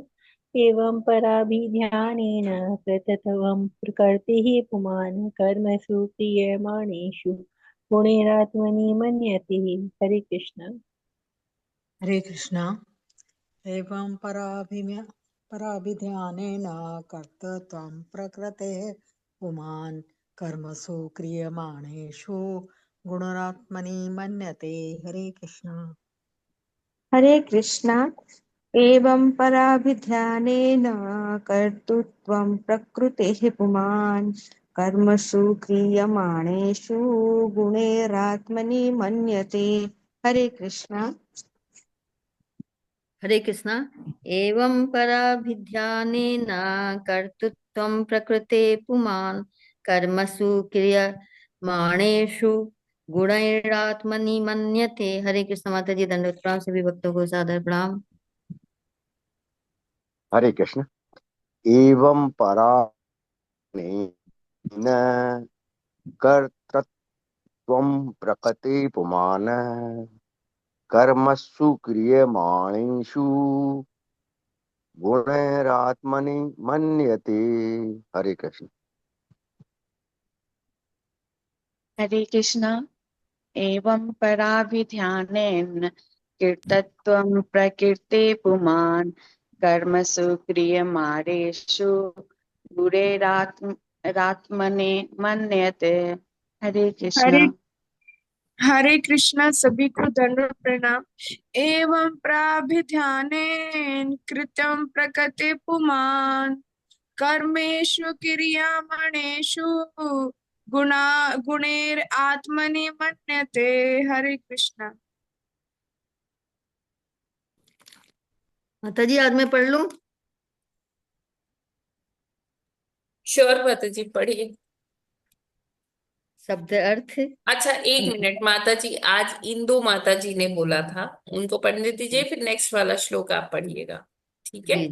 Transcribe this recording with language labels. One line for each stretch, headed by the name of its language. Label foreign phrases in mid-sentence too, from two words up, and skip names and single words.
Sanskrit: एवं पराभिध्यानेन कृतत्वं प्रकृतिः पुमान् कर्मसु क्रियमाणेषु गुणैरात्मनि मन्यते।
Hindi: हरे कृष्णा। हरे कृष्णा।
Sanskrit: एवं पराभिध्यानेन कर्तृत्वं प्रकृतेः पुमान् कर्मसु क्रियमाणेषु गुणात्मनि मन्यते।
Hindi: हरे कृष्णा। हरे कृष्णा।
Sanskrit: एवं पराभिध्यानेन कर्तृत्वं प्रकृतेः पुमान् कर्मसु क्रियमाणेषु गुणैरात्मनि मन्यते।
Hindi: हरे कृष्णा। हरे कृष्णा।
Sanskrit: एवं पराभिध्यानेन कर्तृत्वं प्रकृते पुमान् कर्मसु क्रियमाणेषु गुणैरात्मनि मन्यते।
Hindi: हरे कृष्ण माता जी दंडवत प्रणाम। सभी भक्तों को सादर प्रणाम। हरे कृष्ण।
Sanskrit: एवं परा न कर्तृत्वं प्रकृते पुमान् कर्मसु क्रियमाणेषु गुणैरात्मनि मन्यते।
Hindi: हरे कृष्ण। हरे कृष्णा।
Sanskrit: एवं पराभिध्यानेन कीर्तत्वं प्रकृते पुमान् कर्मसु क्रियमाणेषु गुणैरात्मने मन्यते।
Hindi: हरे हरे कृष्ण। हरे कृष्णा, सभी को दंडवत प्रणाम।
Sanskrit: एवं प्राभिध्यानेन कृतं प्रकृति पुमान् कर्मेषु क्रियमाणेषु गुणा गुणैर आत्मनि मन्यते।
Hindi: हरे कृष्णा। माता जी आज मैं पढ़ लूं? श्योर माता जी, पढ़िए। शब्द अर्थ। अच्छा, एक मिनट माता जी, आज इंदु माता जी ने बोला था, उनको पढ़ने दीजिए, फिर नेक्स्ट वाला श्लोक आप पढ़िएगा, ठीक है?